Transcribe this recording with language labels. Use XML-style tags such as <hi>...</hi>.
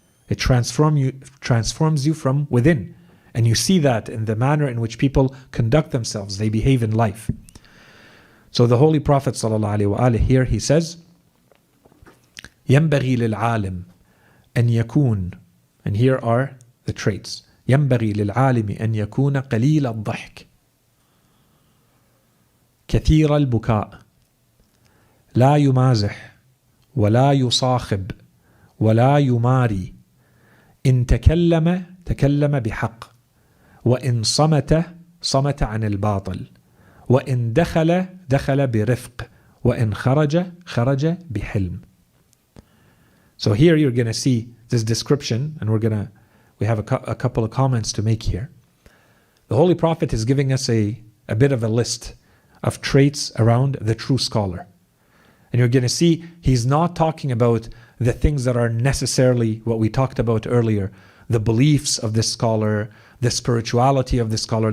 <en>It transforms you from within. And you see that in the manner in which people conduct themselves, they behave in life. So the Holy Prophet ﷺ here, he says,</en> <ar>ينبغي للعالم أن يكون,</ar> <en>and here are the traits.</en> <ar>ينبغي للعالم أن يكون قليل الضحك كثير البكاء لا يمازح ولا يصاخب ولا يماري إن تكلم بحق وإن صمت عن الباطل وإن دخل برفق وإن خرج بحلم.</ar> <en>So here you're going to see this description, and we have a couple of comments to make here. The Holy Prophet is giving us a bit of a list of traits around the true scholar. And you're going to see he's not talking about the things that are necessarily what we talked about earlier, the beliefs of this scholar, the spirituality of this scholar.</en>